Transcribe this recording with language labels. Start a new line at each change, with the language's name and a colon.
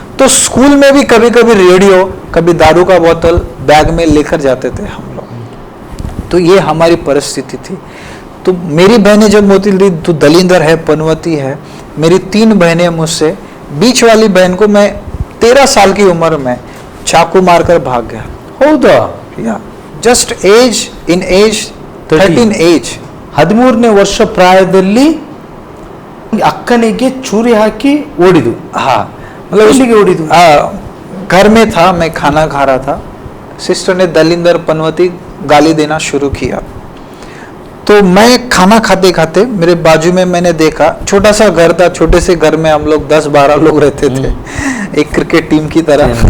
Hindi: तो स्कूल में भी कभी कभी रेडियो, कभी दारू का बोतल बैग में लेकर जाते थे हम लोग. तो ये हमारी परिस्थिति थी. तो मेरी बहनें जब बोलती थी तू दलिंदर है, पनवती है, मेरी 3 बहनें मुझसे, बीच वाली बहन को मैं 13 साल की उम्र में चाकू मारकर भाग गया.
Kannada: ಹೌದಾ?
English: Yeah just age in age 13 age.
Kannada: 13ನೇ ವರ್ಷ ಪ್ರಾಯದಲ್ಲಿ ಅಕ್ಕನಿಗೆ ಚೂರಿ ಹಾಕಿ ಓಡಿದು.
Hindi: हाँ, मतलब
Kannada: ಎಲ್ಲಿಗೆ ಓಡಿದು?
Hindi: घर में था, मैं खाना खा रहा था, सिस्टर ने दलिंदर पनवती गाली देना शुरू किया. तो मैं खाना खाते खाते मेरे बाजू में मैंने देखा, छोटा सा घर था, छोटे से घर में हम लोग 10-12 लोग रहते थे, एक क्रिकेट टीम की तरह.